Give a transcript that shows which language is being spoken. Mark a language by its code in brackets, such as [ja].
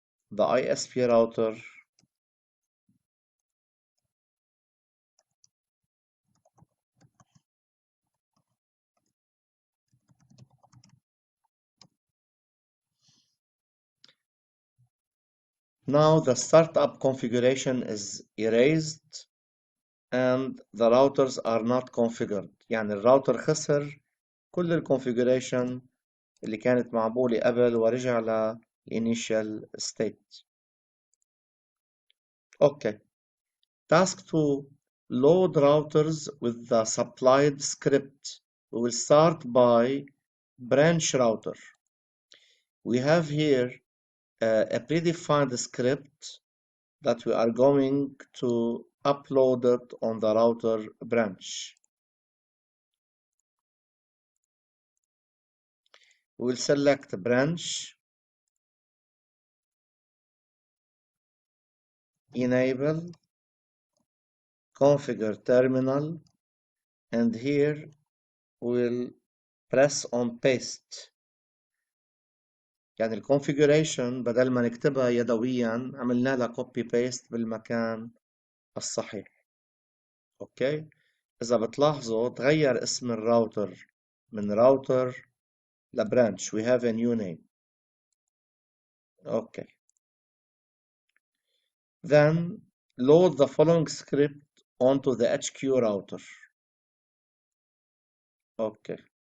[en] The ISP router, now the startup configuration is erased and the routers are not configured. [ar] يعني الراوتر خسر كل الكونفيجريشن اللي كانت معمولة قبل ورجع ل [en] initial state. Okay. Task 2. Load routers with the supplied script. We will start by branch router. We have here a predefined script that we are going to upload it on the router branch. We will select branch, enable, configure terminal, and here we'll press on paste. [ar] يعني الكونفيجريشن بدل ما نكتبها يدويا عملنا لها كوبي بيست بالمكان الصحيح. اوكي، اذا بتلاحظوا تغير اسم الراوتر من راوتر لبرانش. [en] we have a new name. okay, then load the following script onto the HQ router. okay.